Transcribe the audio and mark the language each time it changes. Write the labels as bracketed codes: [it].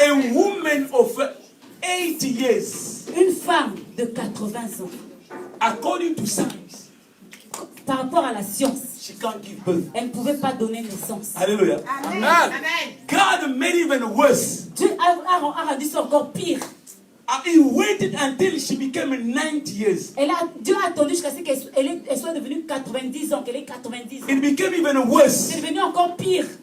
[en] A woman of 80 years, [fr] Une femme de 80 ans, [en] according to science, [fr] par rapport à la science, [en] she can't give birth. [fr] elle ne pouvait pas donner naissance. Hallelujah. Amen. [en] God made it even worse. [fr] Dieu a rendu ça encore pire. [en] He waited until she became 90 years. [fr] Dieu a attendu jusqu'à ce qu'elle soit devenue 90 ans, qu'elle ait 90 ans. [en] It became even worse. [fr] C'est devenu encore pire.